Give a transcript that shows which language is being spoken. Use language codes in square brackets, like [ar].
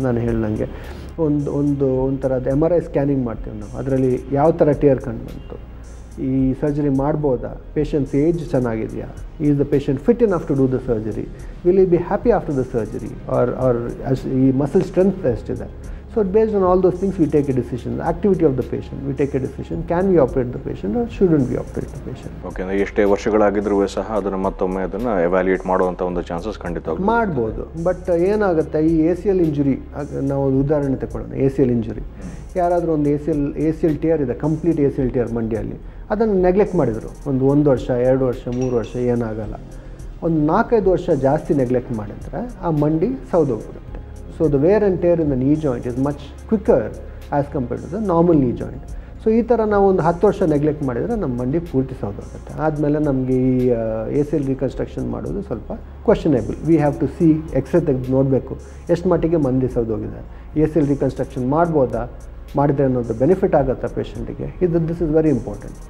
[kn] ನಾನು ಹೇಳ್ದಂಗೆ ಒಂಥರದ MRI scanning ಮಾಡ್ತೀವಿ ನಾವು, ಅದರಲ್ಲಿ ಯಾವ ಥರ ಟೇರ್ ಕಂಡು ಬಂತು, ಈ ಸರ್ಜರಿ ಮಾಡ್ಬೋದಾ, ಪೇಷಂಟ್ಸ್ ಏಜ್ ಚೆನ್ನಾಗಿದೆಯಾ, [en] is the patient fit enough to do the surgery, [kn] will you be happy after the surgery, R ಈ ಮಸಲ್ ಸ್ಟ್ರೆಂತ್ ಎಷ್ಟಿದೆ. [en] So based on all those things we take a decision. The activity of the patient, we take a decision. Can we operate the patient or shouldn't we operate the patient? [kn] Okay, ಅಂದರೆ ಎಷ್ಟೇ ವರ್ಷಗಳಾಗಿದ್ರೂ ಸಹ ಅದನ್ನು ಮತ್ತೊಮ್ಮೆ ಅದನ್ನು evaluate ಮಾಡುವಂಥ ಒಂದು chances ಖಂಡಿತ ಮಾಡ್ಬೋದು. ಬಟ್ ಏನಾಗುತ್ತೆ, ಈ ACL ಇಂಜುರಿ ನಾವು ಉದಾಹರಣೆ ತಗೊಳ್ಳೋಣ. ACL ಇಂಜುರಿ, ಯಾರಾದರೂ ಒಂದು ACL ಟೇರ್ ಇದೆ, ಕಂಪ್ಲೀಟ್ ACL ಟೇರ್ ಮಂಡಿಯಲ್ಲಿ, ಅದನ್ನು ನೆಗ್ಲೆಕ್ಟ್ ಮಾಡಿದರು ಒಂದು ವರ್ಷ 2 ವರ್ಷ 3 ವರ್ಷ ಏನಾಗಲ್ಲ. ಒಂದು 4-5 ವರ್ಷ ಜಾಸ್ತಿ ನೆಗ್ಲೆಕ್ಟ್ ಮಾಡಿದರೆ ಆ ಮಂಡಿ ಸೌದೋಗ್ಬಿಡುತ್ತೆ. [en] So the wear and tear in the knee joint is much quicker as compared to the normal knee joint. [kn] So ಈ ಥರ ನಾವು ಒಂದು 10 ವರ್ಷ ನೆಗ್ಲೆಕ್ಟ್ ಮಾಡಿದರೆ ನಮ್ಮ ಮಂಡಿ ಪೂರ್ತಿ ಸೌದೋಗುತ್ತೆ. ಆದಮೇಲೆ ನಮಗೆ ಈ ACL ರಿಕನ್ಸ್ಟ್ರಕ್ಷನ್ ಮಾಡೋದು ಸ್ವಲ್ಪ ಕ್ವಶನೇಬಲ್. [en] we have to see [kn] x ray ತೆಗೆದು ನೋಡಬೇಕು ಎಷ್ಟು ಮಟ್ಟಿಗೆ ಮಂಡಿ ಸೌದೋಗಿದೆ. ACL ರಿಕನ್ಸ್ಟ್ರಕ್ಷನ್ ಮಾಡ್ಬೋದಾ, ಮಾಡಿದ್ರೆ ಅನ್ನೋದು ಬೆನಿಫಿಟ್ ಆಗುತ್ತಾ ಪೇಷಂಟಿಗೆ, [en] This is very important.